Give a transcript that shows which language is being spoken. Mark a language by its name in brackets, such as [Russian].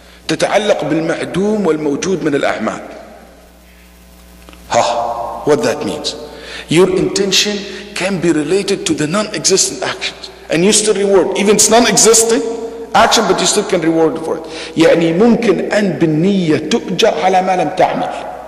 [Arabic] تتعلق بالمعدوم والموجود من الأعمال. [English] What that means? Your intention can be related to the non-existent actions, and you still reward, even it's non-existing action, but you still can reward for it. [Arabic] يعني ممكن أن بالنية تؤجر على ما لم تعمل.